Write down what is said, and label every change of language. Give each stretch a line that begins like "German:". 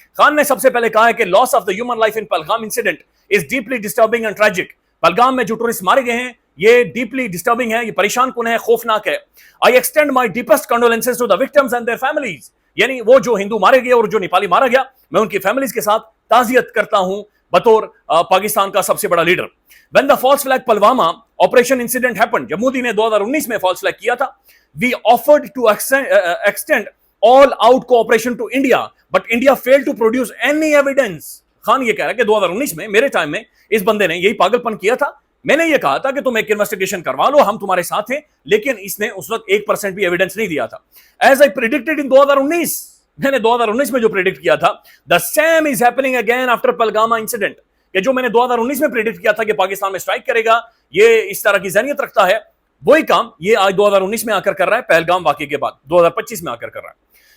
Hindi: खान ने सबसे पहले कहा है कि
English: Loss of the human life in Pahalgam incident is deeply disturbing and tragic.
Hindi: Pahalgam में जो टूरिस्ट मारे गए हैं ये डीपली डिस्टर्बिंग है, ये परेशान कुन है, खौफनाक है।
English: I extend my deepest condolences to the victims and their families,
Hindi: यानी वो जो हिंदू मारे गए और जो नेपाली मारा गया, मैं उनकी फैमिलीज के साथ ताजियत करता हूं बतौर पाकिस्तान का सबसे बड़ा leader.
English: When the false flag Pulwama operation incident happened,
Hindi: जब मोदी ने 2019 में false flag किया था,
English: we offered to extend all out cooperation to India, but India failed to produce any evidence।
Hindi: Khan ये कह रहा है कि 2019 में मेरे टाइम में इस बंदे ने यही पागलपन किया था। मैंने ये कहा था कि तुम एक इन्वेस्टिगेशन करवा लो, हम तुम्हारे साथ हैं, लेकिन इसने उस वक्त 1% भी एविडेंस नहीं दिया था।
English: As I predicted in 2019,
Hindi: मैंने 2019 में जो प्रेडिक्ट किया था,
English: the same is happening again after
Hindi: Pahalgam incident, कि जो मैंने 2019 में प्रेडिक्ट किया था कि पाकिस्तान में स्ट्राइक करेगा, ये इस तरह की ज़हनियत रखता है, वही काम ये आज 2019 में आकर कर रहा है, पहलगाम वाक़े के बाद 2025 में आकर कर रहा है।